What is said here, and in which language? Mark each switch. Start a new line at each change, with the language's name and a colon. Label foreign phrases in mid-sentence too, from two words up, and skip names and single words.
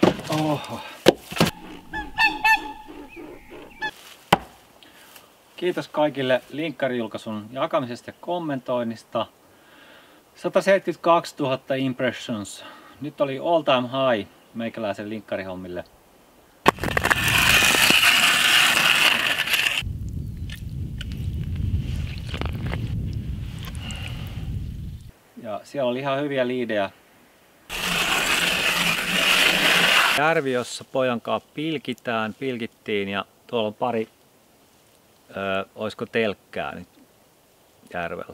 Finnish: Oho. Kiitos kaikille linkkarijulkaisun jakamisesta ja kommentoinnista. 172 000 impressions. Nyt oli
English: all time high
Finnish: meikäläisen linkkarihommille. Ja siellä oli ihan hyviä liidejä. Järvi, jossa pojan kanssa pilkittiin ja tuolla on pari, olisiko telkkää nyt järvellä.